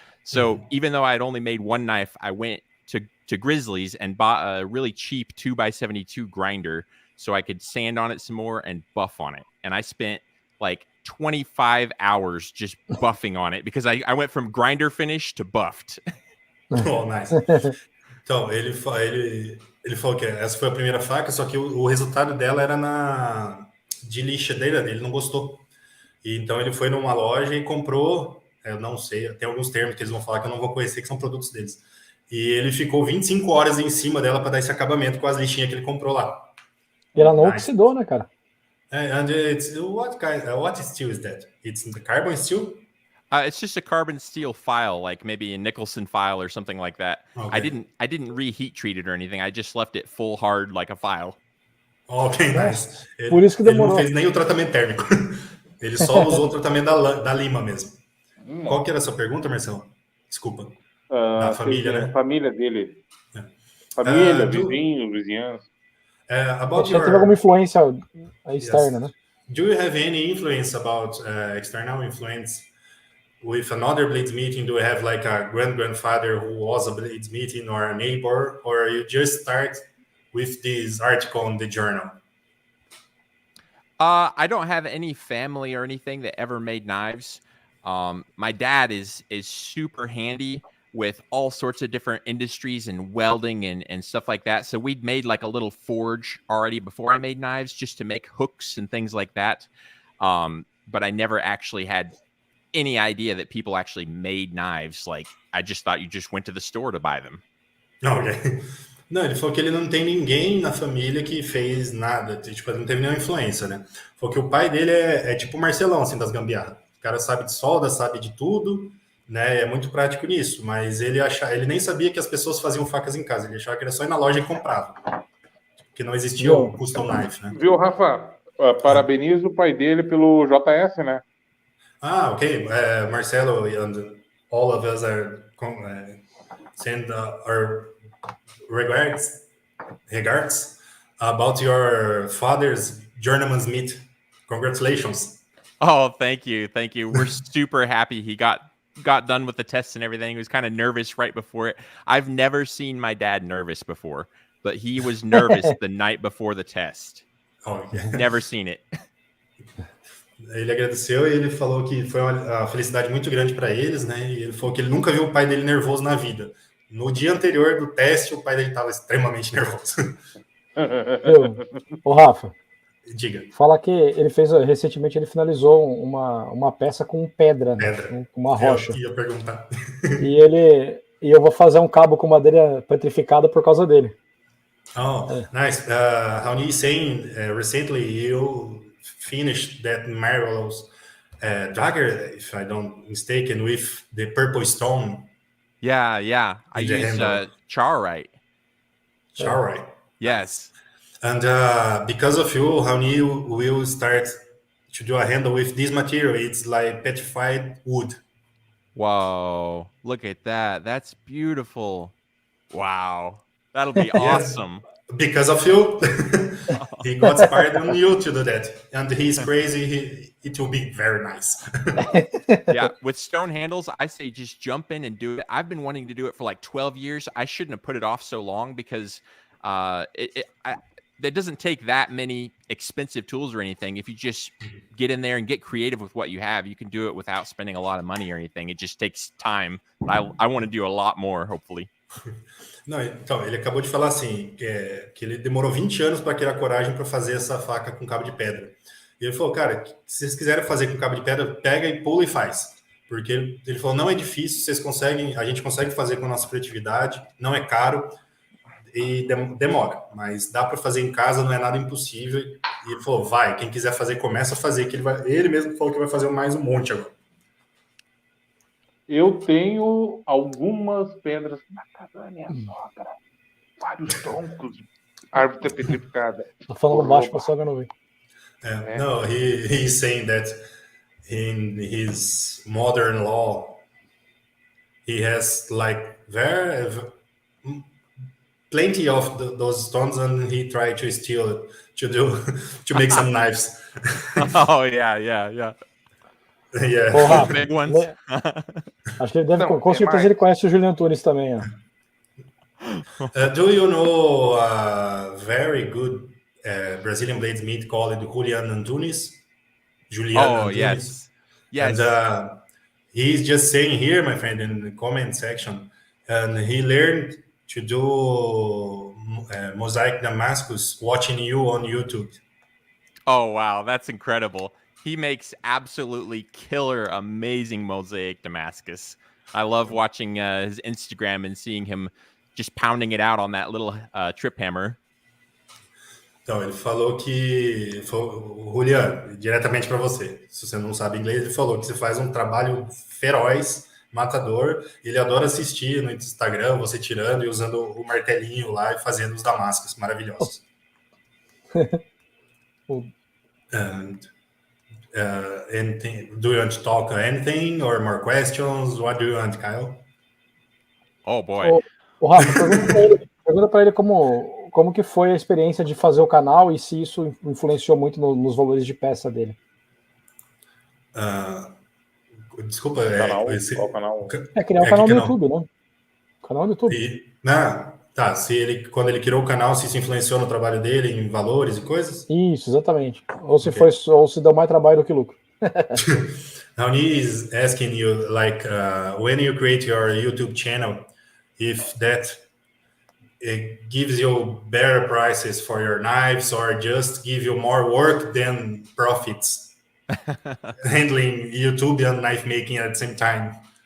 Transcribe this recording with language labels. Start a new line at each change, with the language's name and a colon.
English: So even though I had only made one knife, I went to Grizzlies and bought a really cheap 2x72 grinder so I could sand on it some more and buff on it. And I spent like 25 hours just buffing on it because I went from grinder finish to buffed. Oh, nice.
Portuguese: Então, ele falou que essa foi a primeira faca, só que o resultado dela era de lixa dele, ele não gostou. E então ele foi numa loja e comprou eu não sei, tem alguns termos que eles vão falar que eu não vou conhecer, que são produtos deles. E ele ficou 25 horas em cima dela para dar esse acabamento com as lixinhas que ele comprou lá. E ela não oxidou, né, cara?
English: And it's what steel is that? It's the carbon steel? It's just a carbon steel file, like maybe a Nicholson file or something like that. Okay. I didn't reheat treat it or anything. I just left it full hard like a file. Ok, nice.
Portuguese: Por isso que ele não demorou. fez nem o tratamento térmico. Ele só usou o tratamento da lima mesmo. Qual que era a sua pergunta, Marcelo? Desculpa. Da família, né? Família dele. Família, do- vizinhos, vizinhanças.
English: About
Portuguese: Já teve alguma influência externa, né?
English: Do you have any influence about external influence with another Blades meeting? Do you have like a grandfather who was a Blades meeting or a neighbor, or you just start with this article in the journal? I don't have any family or anything that ever made knives. My dad is super handy with all sorts of different industries and welding and stuff like that. So we'd made like a little forge already before I made knives just to make hooks and things like that. But I never actually had any idea that people actually made knives. Like I just thought you just went to the store to buy them. Ok.
Portuguese: Não, ele falou que ele não tem ninguém na família que fez nada, tipo, não teve nenhuma influência, né? Falou que o pai dele é tipo o Marcelão, assim, das gambiarras. O cara sabe de solda, sabe de tudo, né? É muito prático nisso, mas ele nem sabia que as pessoas faziam facas em casa, ele achava que era só ir na loja e comprava. Que não existia o custom knife, né? Viu, Rafa? Parabenizo o pai dele pelo JS, né?
English: Ok. Marcelo and all of us are send our regards about your father's journeyman's meet. Congratulations. Oh, thank you. We're super happy he got done with the tests and everything. He was kind of nervous right before it. I've never seen my dad nervous before, but he was nervous the night before the test. Okay. Never seen it.
Portuguese: Ele agradeceu e ele falou que foi uma felicidade muito grande para eles, né? E ele falou que ele nunca viu o pai dele nervoso na vida. No dia anterior do teste, o pai dele estava extremamente nervoso. Ô, Rafa, diga. Fala que ele fez recentemente, ele finalizou uma peça com pedra, né? Uma rocha. Eu ia perguntar. E eu vou fazer um cabo com madeira petrificada por causa dele.
English: Oh, nice. Raoni is saying recently you finished that marvelous dagger, if I don't mistaken, with the purple stone. Yeah. I use charrite. Charrite. Yes. And because of you, Raoni will start to do a handle with this material. It's like petrified wood. Whoa, look at that. That's beautiful. Wow. That'll be awesome. Because of you. He got inspired on you to do that. And he's crazy. It will be very nice. Yeah, with stone handles, I say just jump in and do it. I've been wanting to do it for like 12 years. I shouldn't have put it off so long because it doesn't take that many expensive tools or anything. If you just get in there and get creative with what you have, you can do it without spending a lot of money or anything. It just takes time. I want to do a lot more, hopefully.
Portuguese: Não, então, ele acabou de falar assim, que ele demorou 20 anos para criar coragem para fazer essa faca com cabo de pedra. E ele falou, cara, se vocês quiserem fazer com cabo de pedra, pega e pula e faz. Porque ele falou, não é difícil, vocês conseguem, a gente consegue fazer com a nossa criatividade, não é caro e demora, mas dá para fazer em casa, não é nada impossível. E ele falou, vai, quem quiser fazer, começa a fazer, que ele mesmo falou que vai fazer mais um monte agora. Eu tenho algumas pedras na casa da minha sogra. Vários troncos de árvore petrificada. Tô falando baixo pra sogra não ver.
English: No, he's saying that in his mother-in-law, he has like plenty of those stones, and he tried to steal it to make some knives. Oh yeah. Yeah.
Portuguese: Porra,
English: Big ones.
Portuguese: Acho que ele deve, com certeza ele conhece o Julian Tunes também, ó.
English: Do you know a very good Brazilian bladesmith called Julian Antunes? Yes. And he's just saying here, my friend, in the comment section, and he learned to do mosaic Damascus watching you on YouTube. Oh wow, that's incredible. He makes absolutely killer, amazing mosaic Damascus. I love watching his Instagram and seeing him just pounding it out on that little trip hammer.
Portuguese: Então, ele falou que... Julian, diretamente para você. Se você não sabe inglês, ele falou que você faz um trabalho feroz, matador. Ele adora assistir no Instagram, você tirando e usando o martelinho lá e fazendo os damascos maravilhosos.
English: And, anything, do you want to talk anything or more questions? What do you want, Kyle? Oh, boy.
Portuguese: O Rafa, pergunta para ele como que foi a experiência de fazer o canal e se isso influenciou muito nos valores de peça dele. Desculpa, qual canal? Criar um canal no YouTube, né? Canal no YouTube. Tá, quando ele criou o canal, se isso influenciou no trabalho dele, em valores e coisas? Isso, exatamente. Ou se deu mais trabalho do que lucro.
English: Now he is asking you, like, when you create your YouTube channel, if that it gives you better prices for your knives or just give you more work than profits handling YouTube and knife making at the same time.